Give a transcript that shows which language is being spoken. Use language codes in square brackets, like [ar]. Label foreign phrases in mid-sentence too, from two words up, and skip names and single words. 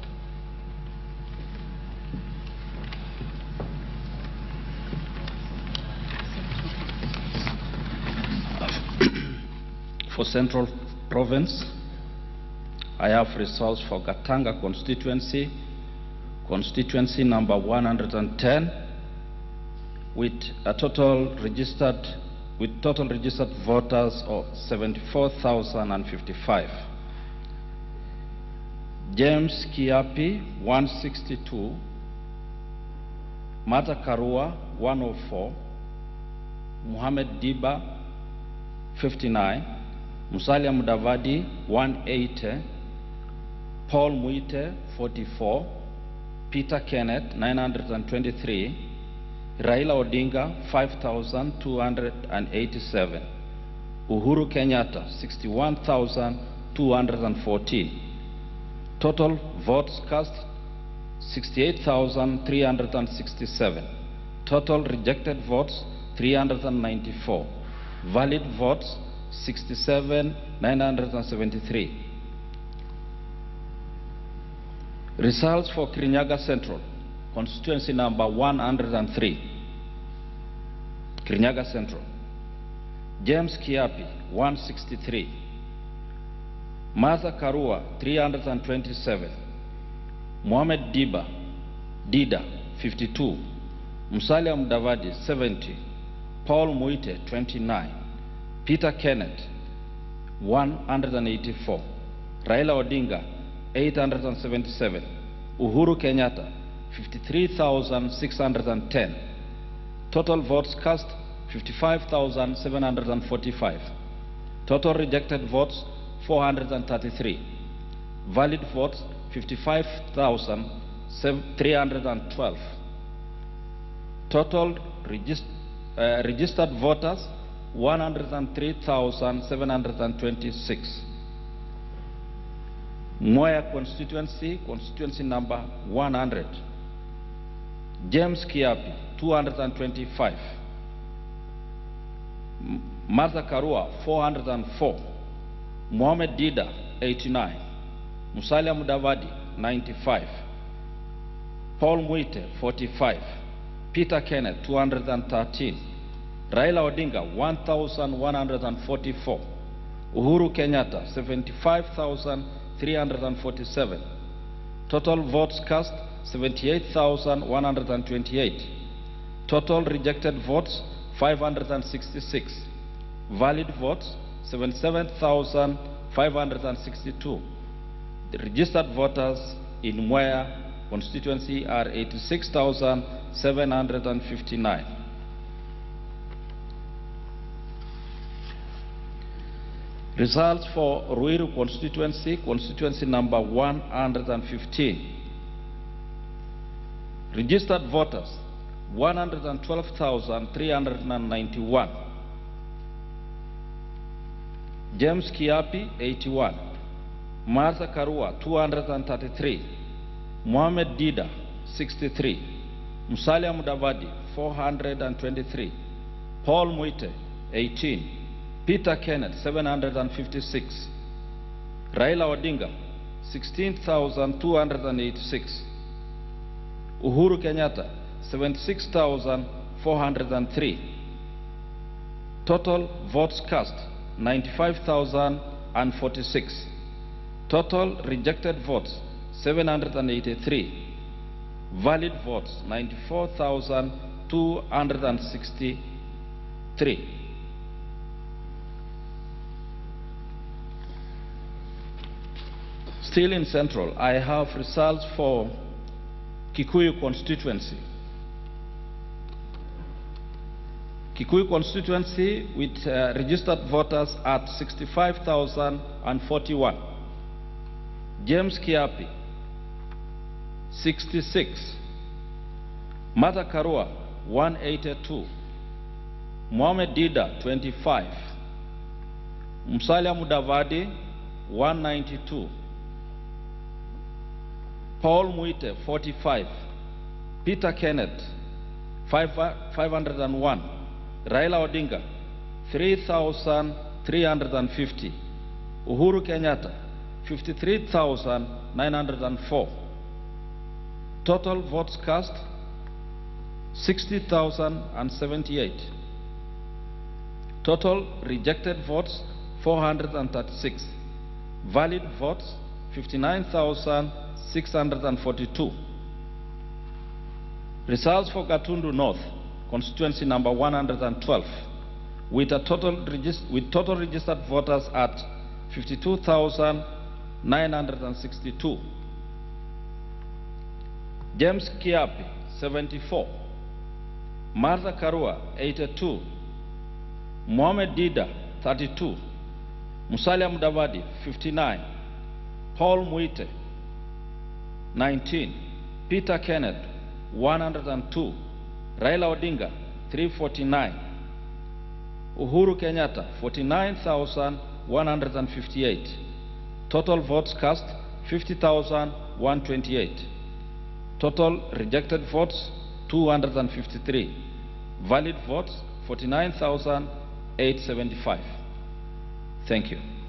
[en] For Central Province, I have results for Gatanga constituency, constituency number 110, with total registered voters of 74,055. James Kiapi 162, Martha Karua 104, Muhammad Diba 59, Musalia Mudavadi 180, Paul Muite 44, Peter Kenneth 923, Raila Odinga 5,287, Uhuru Kenyatta 61,214. Total votes cast 68,367. Total rejected votes 394. Valid votes 67,973. Results for Kirinyaga Central, constituency number 103. Kirinyaga Central. James Kiapi 163. Martha Karua 327. Mohamed Dida 52. Musalia Mudavadi 70. Paul Muite 29. Peter Kenneth 184. Raila Odinga 877. Uhuru Kenyatta 53,610. Total votes cast 55,745. Total rejected votes 433. Valid votes 55,312. Total registered voters 103,726. Moya constituency, constituency number 100. James Kiapi 225. Martha Karua 404. Mohamed Dida 89. Musalia Mudavadi 95. Paul Muite 45. Peter Kenneth 213. Raila Odinga 1,144. Uhuru Kenyatta 75,347. Total votes cast 78,128. Total rejected votes 566. Valid votes 77,562. The registered voters in Mwea constituency are 86,759. Results for Ruiru constituency, constituency number 115. Registered voters 112,391. James Kiapi 81. Martha Karua 233. Mohamed Dida 63. Musalia Mudavadi 423. Paul Muite 18. Peter Kenneth 756. Raila Odinga 16,286. Uhuru Kenyatta 76,403. Total votes cast 95,046. Total rejected votes 783. Valid votes 94,263. Still in Central, I have results for Kikuyu Constituency. Kikuyu Constituency with registered voters at 65,041. James Kiapi 66. Martha Karua 182. Mohamed Dida 25. Musalia Mudavadi 192. Paul Muite, 45. Peter Kenneth, 501. Raila Odinga, 3,350. Uhuru Kenyatta, 53,904. Total votes cast, 60,078. Total rejected votes, 436. Valid votes, 59,642. Results for Gatundu North, constituency number 112, with total registered voters at 52,962. James Kiapi, 74. Martha Karua, 82. Mohamed Dida, 32. Musalia Mudavadi, 59. Paul Muite, 19. Peter Kenneth, 102. Raila Odinga, 349. Uhuru Kenyatta, 49,158. Total votes cast, 50,128. Total rejected votes, 253. Valid votes, 49,875. Thank you.